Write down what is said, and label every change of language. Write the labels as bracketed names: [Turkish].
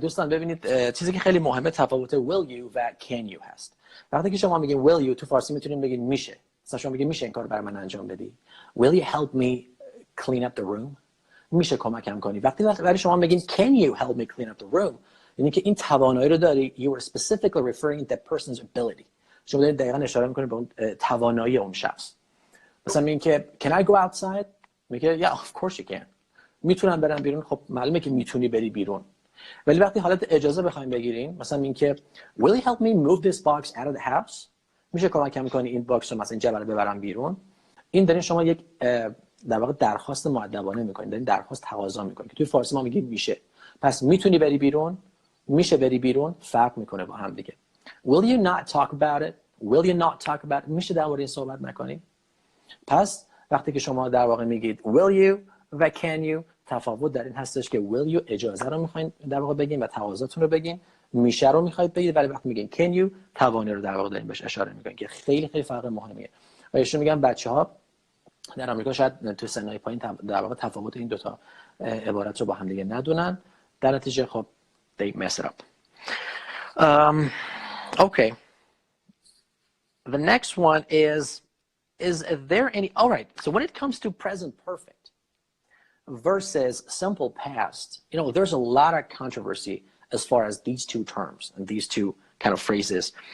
[Persian] دوستان ببینید چیزی که خیلی مهمه تفاوت [English] will you [Persian] و [English] can you [Persian] هست. وقتی که شما میگین [English] will you [Persian] تو فارسی میتونین بگین میشه. مثلا شما میگین میشه این کار برای من انجام بدی. [English] Will you help me clean up the room? [Persian] میشه کمکم کنی. وقتی شما میگین [English] can you help me clean up the room؟ [Persian] یعنی که این توانایی رو داری. [English] You are specifically referring to that person's ability. [Persian] شما دارید دقیقاً اشاره میکنید به اون توانایی اون شخص. مثلا میگین که [English] can I go outside؟ میگه yeah of course you can. [Persian] میتونم برم بیرون. خب معلومه که میتونی بری بیرون. ولی وقتی حالت اجازه بخوایم بگیریم، مثلا این که [English] will you help me move this box out of the house؟ [Persian] میشه کمکم کنی این باکس رو مثلا این جبل ببرم بیرون؟ این دارین شما یک در واقع درخواست مؤدبانه میکنین، دارین درخواست تقاضا میکنین که توی فارسی ما میگیم میشه. پس میتونی بری بیرون، میشه بری بیرون، فرق میکنه با هم دیگه. [English] will you not talk about it؟ [Persian] will you not talk about it؟ میشه درباره این صحبت نکنیم؟ پس وقتی که شما در واقع میگید will you و can you، تفاوت در این هستش که will you اجازه رو میخواین در واقع بگین و تقاضاتون رو بگین، میشه رو میخواید بگید، ولی وقتی میگین can you توانی رو در واقع دارین بهش اشاره میکنین که خیلی خیلی فرق مهمیه. و ایشون میگن بچه‌ها در آمریکا شاید تو سنای پایین در واقع تفاوت این دو تا عبارت رو با هم دیگه ندونن، در نتیجه خب [English] they mess it up. Okay. The next one is there any, all right, so when it comes to present perfect versus simple past, there's a lot of controversy as far as these two terms and these two kind of phrases.